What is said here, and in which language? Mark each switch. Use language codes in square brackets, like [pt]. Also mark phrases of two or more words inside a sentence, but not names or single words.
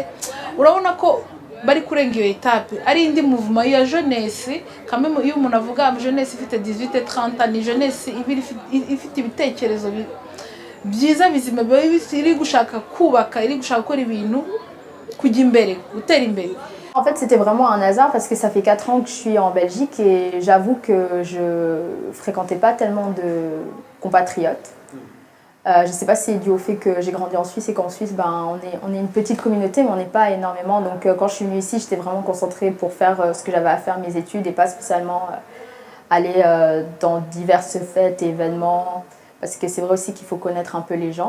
[rw] Urabona ko bari kurenga iyo etape, ari indi movement ya jeunesse. Kamwe iyo umuntu avuga jeunesse ifite 18-30 ni jeunesse ifite ibitekerezo byiza bizima, iri gushaka kubaka, iri gushaka gukora ibintu kujya imbere, gutera imbere. [fr] En fait, c'était vraiment un hasard parce que ça fait 4 ans que je suis en Belgique et j'avoue que je fréquentais pas tellement de compatriotes. Je ne sais pas si c'est dû au fait que j'ai grandi en Suisse et qu'en Suisse, on est une petite communauté, mais on n'est pas énormément. Donc quand je suis venue ici, j'étais vraiment concentrée pour faire ce que j'avais à faire, mes études, et pas spécialement aller dans diverses fêtes et événements, parce que c'est vrai aussi qu'il faut connaître un peu les gens.